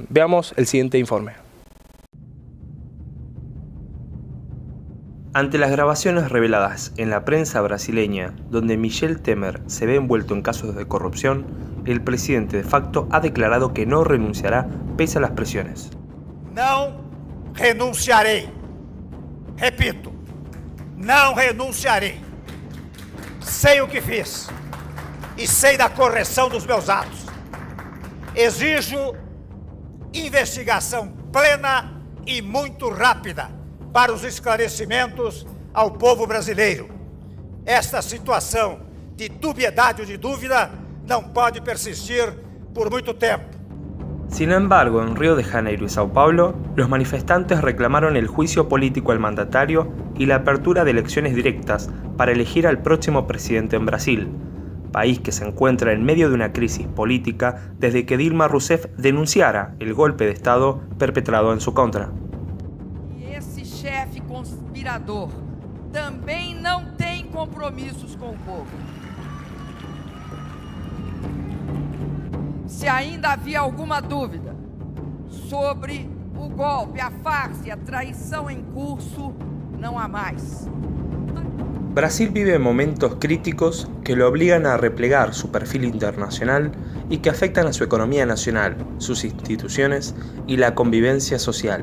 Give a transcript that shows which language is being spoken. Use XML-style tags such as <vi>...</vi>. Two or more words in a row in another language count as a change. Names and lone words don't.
<es>Veamos el siguiente informe. Ante las grabaciones reveladas en la prensa brasileña, donde Michel Temer se ve envuelto en casos de corrupción, el presidente de facto ha declarado que no renunciará pese a las presiones. No renunciaré. Repito, no renunciaré.</es> <pt>Sei o que fiz. E sei da correção dos meus atos. Exijo investigação plena e muito rápida para os esclarecimentos ao povo brasileiro. Esta situação de dubiedade ou de dúvida não pode persistir por muito tempo.</pt> <es>Sin embargo, en Río de Janeiro y Sao Paulo, los manifestantes reclamaron el juicio político al mandatario y la apertura de elecciones directas para elegir al próximo presidente en Brasil, país que se encuentra en medio de una crisis política desde que Dilma Rousseff denunciara el golpe de Estado perpetrado en su contra.</es> <pt>E esse chefe conspirador também não tem compromissos com o povo. Se ainda havia alguma dúvida sobre o golpe, a farsa e a traição em curso, não há mais.</pt> <es>Brasil vive momentos críticos que lo obligan a replegar su perfil internacional y que afectan a su economía nacional, sus instituciones y la convivencia social.</es>